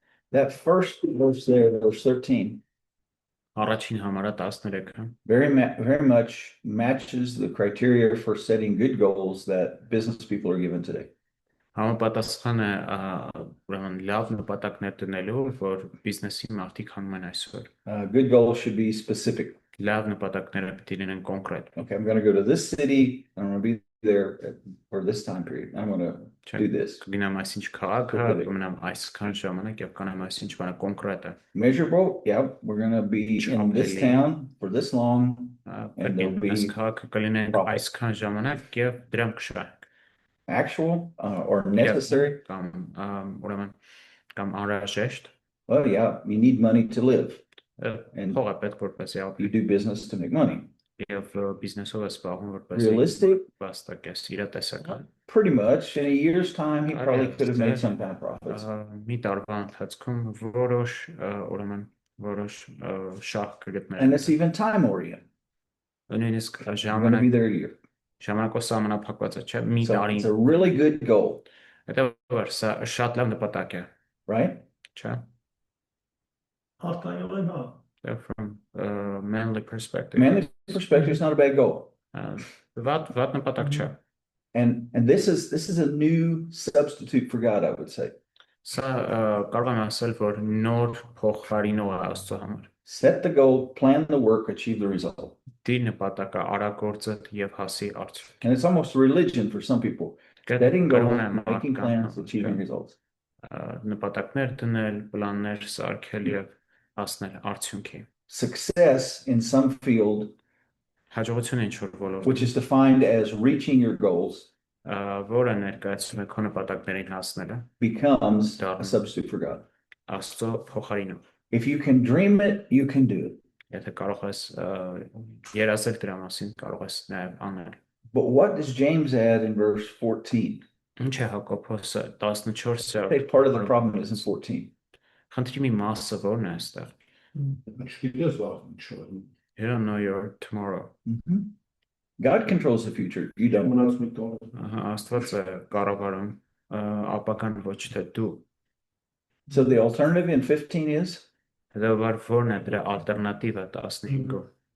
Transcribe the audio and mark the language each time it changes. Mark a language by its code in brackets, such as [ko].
[en] That first verse there, verse 13, [hy] Առաջին համարը 13-ը [en] very much matches the criteria for setting good goals that business people are given today. [hy] համապատասխան է ուրեմն լավ նպատակներ դնելու, որ բիզնեսի մարդիկ հանում են այսօր։ [en] Good goals should be specific. [hy] Լավ նպատակները պետք է լինեն կոնկրետ։ [en] Okay, I'm going to go to this city. I'm going to be there for this time period. I'm going to do this. [hy] Կգնամ այսինչ քաղաք, կմնամ այսքան ժամանակ եւ կանեմ այսինչ բանը կոնկրետ է։ [en] Measurable, yeah, we're going to be in this town for this long. And there'll be [hy] քաղաքը կլինեն այսքան ժամանակ եւ դրամ կշահենք։ [en] Actual or necessary. [hy] Ուրեմն կամ անհրաժեշտ։ [en] Well, yeah, you need money to live. And [hy] Փող է պետք որպեսզի ապրի։ [en] you do business to make money. [hy] Եվ բիզնեսով է զբաղվում որպեսզի [en] Realistic? [hy] վաստակես իրատեսական։ [en] Pretty much. In a year's time, he probably could have made some kind of profits. [hy] Մի տարվա ընթացքում որոշ ուրեմն որոշ շահ կգտնեն։ [en] And it's even time oriented. [hy] Նույնիսկ [en] I'm going to be there a year. [hy] ժամանակով սահմանափակված է, չէ՞, մի [en] So [hy] տարի։ [en] it's a really good goal, [hy] Դա սա շատ լավ նպատակ է, [en] right? [hy] չէ՞։ Հարտանյորեն հա։ [en] From manly perspective. Manly perspective is not a bad goal. [hy] Վատ նպատակ չէ։ [en] And this is a new substitute for God, I would say. [hy] Սա կարող եմ ասել, որ նոր փոխարինող է Աստծո համար։ [en] Set the goal, plan the work, achieve the result. [hy] Դի նպատակը արա գործը եւ հասի արդյունք։ [en] And it's almost a religion for some people. Setting goals, making plans, achieving results. [hy] Նպատակներ դնել, պլաններ սարքել եւ հասնել արդյունքի։ [en] Success in some field, [hy] Հաջողությունը ինչ որ ոլորտ, [en] which is defined as reaching your goals, [hy] որը ներկայացնում է քո նպատակներին հասնելը, [en] becomes a Darn. substitute for God. [hy] Աստծո փոխարինով։ [en] If you can dream it, you can do it. [hy] Եթե կարող ես երազել դրա մասին, կարող ես նաև անել։ [en] But what does James add in verse 14? [hy] Ինչ է Հակոբոսը 14-ը։ [en] Say part of the problem is in 14. [hy] Խնդրի մի մասը որն է այստեղ։ Չգիտես վաղ ինչ է։ [en] You don't know your tomorrow։ Mhm. God controls the future. You don't. [hy] Մնաց մի տող։ Աստված է կառավարում ապական ոչ թե դու։ [en] So the alternative in 15 is [hy] Հետևաբար որն է դրա ալտերնատիվը 15-ով։